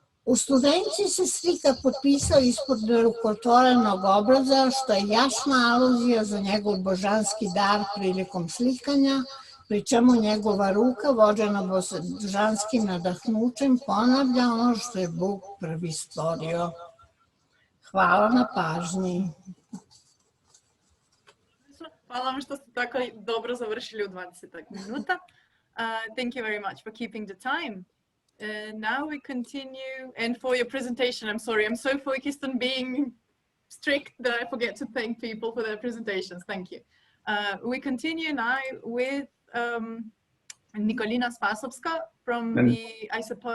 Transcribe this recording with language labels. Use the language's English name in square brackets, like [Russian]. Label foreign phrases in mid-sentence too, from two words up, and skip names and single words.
[Croatian] U studenti se slika potpisao ispod rukotvorenog obraza, što je jasna aluzija za njegov božanski dar prilikom slikanja, pri čemu njegova ruka, vođena božanskim nadahnućem, ponavlja ono što je Bog prvi stvorio. Hvala na pažnji. Hvala vam što ste tako dobro završili u 20 minuta. [English] Thank you very much for keeping the time. Now we continue, and for your presentation, I'm sorry, I'm so focused on being strict that I forget to thank people for their presentations. Thank you. We continue now with Nikolina Spasovska from the, I suppose...